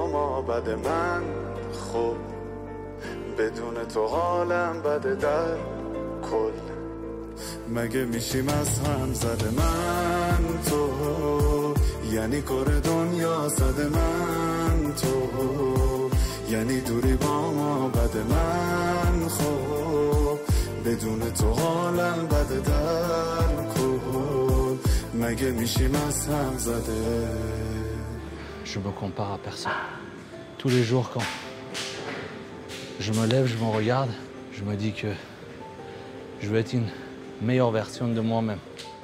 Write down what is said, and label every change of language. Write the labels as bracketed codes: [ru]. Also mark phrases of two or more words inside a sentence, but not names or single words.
[fa] ما بد من خب بدون تو حالم بده در کل مگه میشیم از هم زده من تو یعنی کار دنیا صد من تو یعنی دوری با ما بد من خب بدون تو حالم بده در کل مگه میشیم از هم زده. [fr] Je me compare à personne. Tous les jours quand je me lève, je me regarde, je me dis que je veux être une meilleure version de moi-même.